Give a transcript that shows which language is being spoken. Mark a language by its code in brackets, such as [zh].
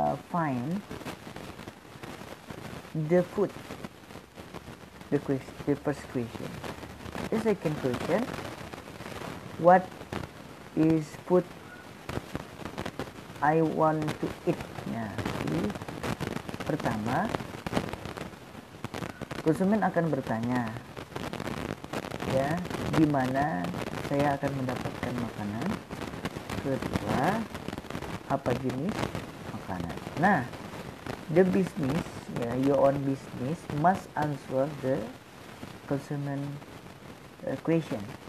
[en] find the food, the first question. The second question, what is food I want to eat? [id] Nah, jadi pertama konsumen akan bertanya, ya, di mana saya akan mendapatkan makanan. Kedua, apa jenis makanan. [en] Nah, the business, ya, your own business must answer the consumer question.